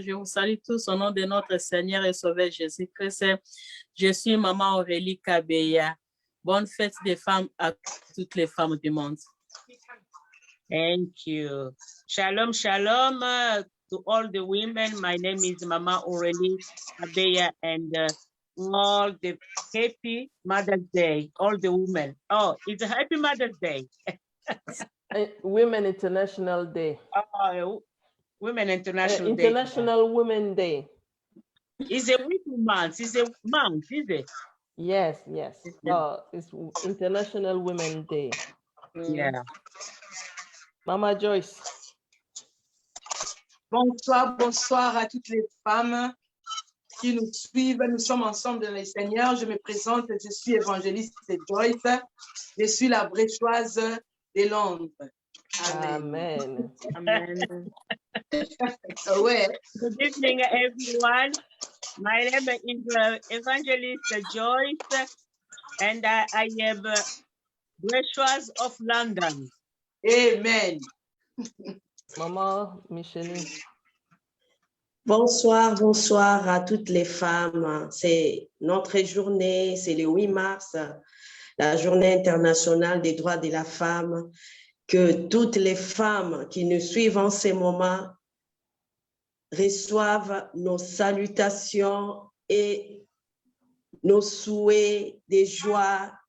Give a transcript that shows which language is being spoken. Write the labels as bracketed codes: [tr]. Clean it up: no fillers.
[fr] Je vous salue tous au nom de notre Seigneur et Sauveur Jésus-Christ. Je suis Maman Aurélie Kabeya. Bonne fête des femmes à toutes les femmes du monde. [en] Thank you. Shalom, shalom to all the women. My name is Mama Aurélie Kabeya, and all the happy Mother's Day, all the women. Oh, it's a happy Mother's Day. Women International Day. Women International Day. International Women Day. It's a week month. It's a month, is it? Yes, yes. It's International Women Day. Yeah. Mama Joyce. [fr] Bonsoir, bonsoir à toutes les femmes qui nous suivent. Nous sommes ensemble dans le Seigneur. Je me présente, je suis évangéliste Joyce. Je suis la bréchoise de Londres. Amen. Amen. Ouais. [en] Good evening, everyone. My name is Evangelist Joyce, and I am Bréchoise of London. Amen. [fr] Maman Micheline. Bonsoir, bonsoir à toutes les femmes. C'est notre journée, c'est le 8 mars, la journée internationale des droits de la femme. Que toutes les femmes qui nous suivent en ces moments reçoivent nos salutations et nos souhaits de joie.